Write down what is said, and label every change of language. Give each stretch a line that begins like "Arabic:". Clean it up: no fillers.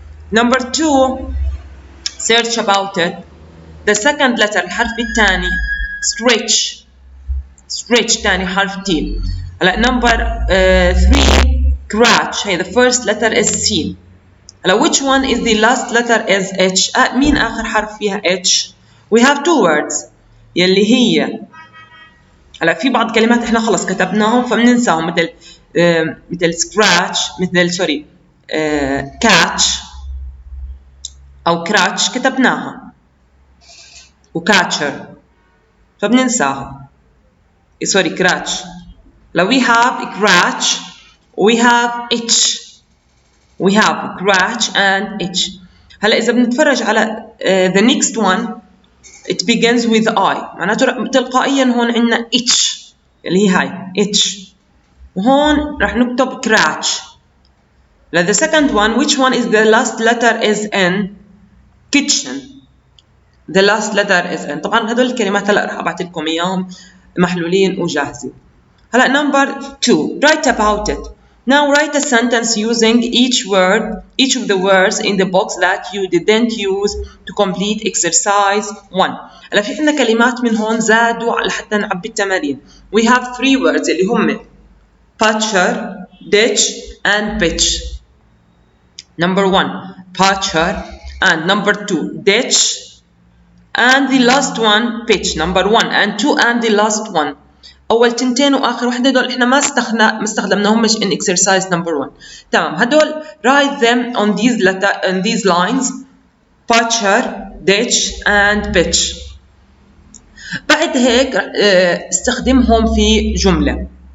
English: Number two, search about it. The second letter
Arabic: الحرف الثاني
English: stretch. stretch
Arabic: تاني حرف
English: T. هلا number 3 scratch. هي the first letter is C. هلا which one is the last letter is H?
Arabic: مين آخر حرف فيها H?
English: We have two words
Arabic: يلي هي هلا في بعض كلمات احنا خلص كتبناهم فبننساهم مثل scratch مثل سوري catch أو crutch كتبناها وcatcher فبننساها.
English: sorry crutch. لو we have crutch we have itch. we have crutch and itch.
Arabic: هلا إذا بنتفرج على
English: the next one it begins with I
Arabic: معناته تلقائيا هون عندنا itch اللي هي هاي itch وهون راح نكتب crutch.
English: the second one which one is the last letter is N kitchen. the last letter is N.
Arabic: طبعا هدول الكلمات هلا راح ابعث لكم اياهم محلولين وجاهزين.
English: هلا number 2 write about it. Now write a sentence using each of the words in the box that you didn't use to complete exercise 1.
Arabic: هلا في عندنا كلمات من هون زادوا لحتى نعبي التمارين.
English: We have 3 words
Arabic: اللي هم
English: butcher, ditch and pitch. Number 1 butcher and number 2 ditch and the last one pitch. Number 1 and 2 and the last one.
Arabic: أول تنتين وآخر وحدة دول إحنا ما استخدمناهمش
English: in exercise number 1.
Arabic: تمام هدول
English: write them on these lines butcher, ditch and pitch.
Arabic: بعد هيك استخدمهم في جملة.